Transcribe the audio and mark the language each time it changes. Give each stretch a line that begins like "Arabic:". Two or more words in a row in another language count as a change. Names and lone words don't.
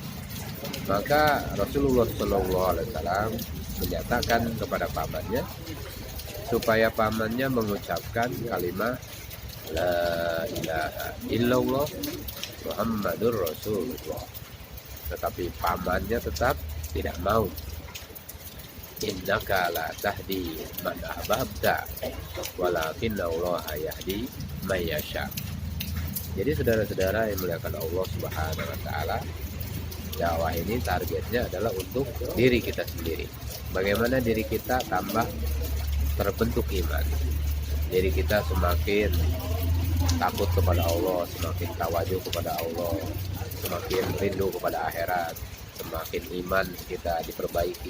Indonesian: Maka Rasulullah SAW menyatakan kepada pamannya supaya pamannya mengucapkan kalimat
Arabic: لا إله إلا الله محمد رسول الله,
Indonesian: tetapi pamannya tetap tidak mau.
Arabic: إنك لا تهدي من أحببت ولكن الله يهدي من يشاء.
Indonesian: Jadi saudara-saudara yang muliakan Allah
Arabic: سبحانه وتعالى,
Indonesian: dakwah ini targetnya adalah untuk diri kita sendiri. Bagaimana diri kita tambah terbentuk iman, diri kita semakin takut kepada Allah, semakin tawadhu kepada Allah, semakin rindu kepada akhirat, semakin iman kita diperbaiki.